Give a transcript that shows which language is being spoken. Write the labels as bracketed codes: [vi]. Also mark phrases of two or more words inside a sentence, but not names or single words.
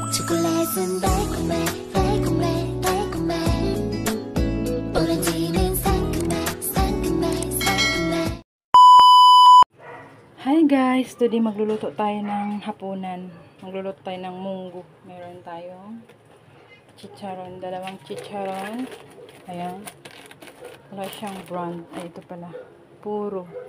[ko] 초콜릿은 달콤해 달콤해 달콤해 오렌지는 상큼해 상큼해 상큼해. [en] Hi guys! [tl] Today magluluto tayo ng hapunan. Magluluto tayo ng munggo. Meron tayong chicharon. Dalawang chicharon. Ayan. Wala siyang brand. Ay, ito pala. Puro.